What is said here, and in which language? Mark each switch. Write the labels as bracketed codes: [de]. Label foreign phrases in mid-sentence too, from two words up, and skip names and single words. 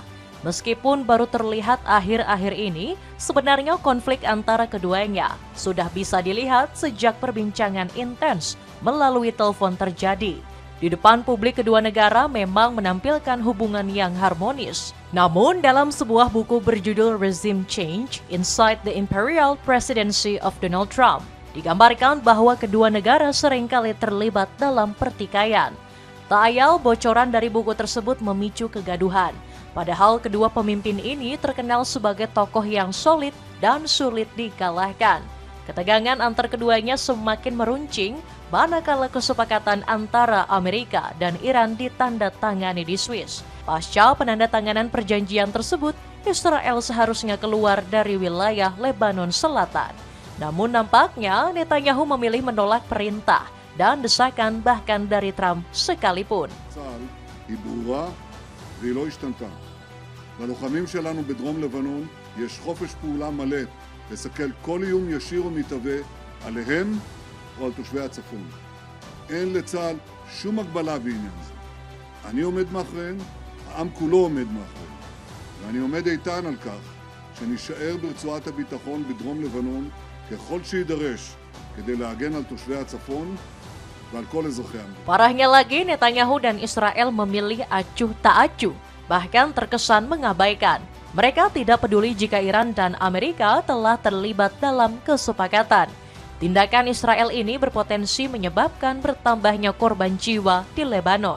[id] Meskipun baru terlihat akhir-akhir ini, sebenarnya konflik antara keduanya sudah bisa dilihat sejak perbincangan intens melalui telepon terjadi. Di depan publik kedua negara memang menampilkan hubungan yang harmonis. Namun dalam sebuah buku berjudul Regime Change Inside the Imperial Presidency of Donald Trump, digambarkan bahwa kedua negara seringkali terlibat dalam pertikaian. Tak ayal bocoran dari buku tersebut memicu kegaduhan. Padahal kedua pemimpin ini terkenal sebagai tokoh yang solid dan sulit dikalahkan. Ketegangan antar keduanya semakin meruncing manakala kesepakatan antara Amerika dan Iran ditandatangani di Swiss. Pasca penandatanganan perjanjian tersebut, Israel seharusnya keluar dari wilayah Lebanon Selatan. Namun nampaknya Netanyahu memilih menolak perintah dan desakan bahkan dari Trump sekalipun. [he] צה"ל היא ברורה והיא לא השתנתה. ללוחמים שלנו בדרום לבנון יש חופש פעולה מלא לסכל כל איום ישיר ומתהווה עליהם או על תושבי הצפון. אין לצה"ל שום הגבלה בעניין זה. אני עומד מאחוריהם, העם כולו עומד מאחוריהם. ואני עומד איתן על כך שנשאר ברצועת הביטחון בדרום לבנון ככל שידרש כדי להגן על תושבי הצפון ועל כל אזרחי המדינה. [id] Parahnya lagi, Netanyahu dan Israel memilih acuh tak acuh, bahkan terkesan mengabaikan. Mereka tidak peduli jika Iran dan Amerika telah terlibat dalam kesepakatan. Tindakan Israel ini berpotensi menyebabkan bertambahnya korban jiwa di Lebanon.